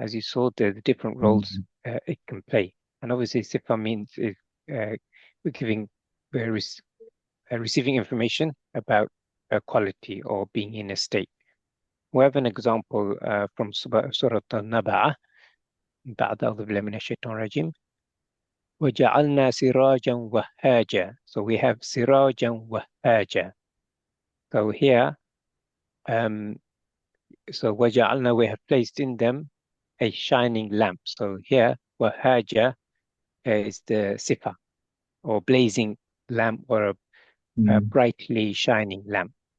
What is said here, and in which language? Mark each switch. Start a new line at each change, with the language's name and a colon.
English: As you saw, the different roles it can play. And obviously, sifa means we're giving, receiving information about a quality or being in a state. We have an example from Surah Al-Naba'ah.
Arabic: بعد أعوذ بالله من الشيطان الرجيم وجعلنا سراجا وهاجا.
English: So we have
Arabic: سراجا وهاجا.
English: So here, so
Arabic: وجعلنا,
English: we have placed in them a shining lamp. So here, وهاجا is the sifa, or blazing lamp, or a brightly shining lamp.